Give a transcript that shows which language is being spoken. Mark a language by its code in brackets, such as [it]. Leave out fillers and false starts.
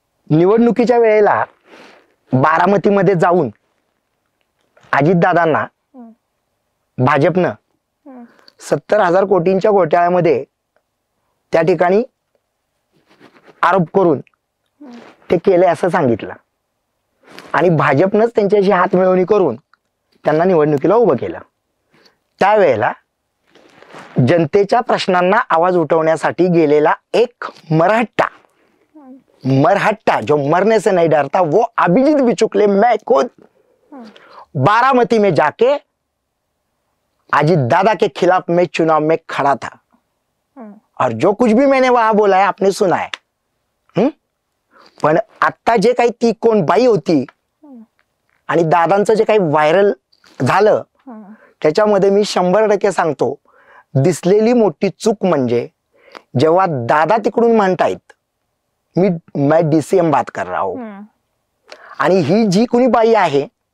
[mr] निवडणुकीच्या वेळेला बारामतीमध्ये जाऊन अजितदादांना भाजपनं 70,000 कोटींच्या घोटाळ्यामध्ये त्या ठिकाणी आरोप करून ते केले असं सांगितलं, आणि भाजपनंच त्यांच्याशी हात मिळवणी करून त्यांना निवडणुकीला उभं केलं. त्यावेळेला जनतेच्या प्रश्नांना आवाज उठवण्यासाठी गेलेला एक मरहट्टा [hi] जो मरने से नहीं डरता, वो अभिजीत बिचुकले मैं खुद बारामती में जाके अजित दादा के खिलाफ मैं चुनाव में खड़ा था, और जो कुछ भी मैंने वहां बोला है आपने सुना है. [mr] पण आता जे काही ती कोण बाई होती आणि दादांचं जे काही व्हायरल झालं त्याच्यामध्ये मी 100% सांगतो, दिसलेली मोठी चूक म्हणजे जेव्हा दादा तिकडून म्हणतायत [hi] मैं DCM बात कर रहा हूं, [mr] आणि ही जी कोणी बाई आहे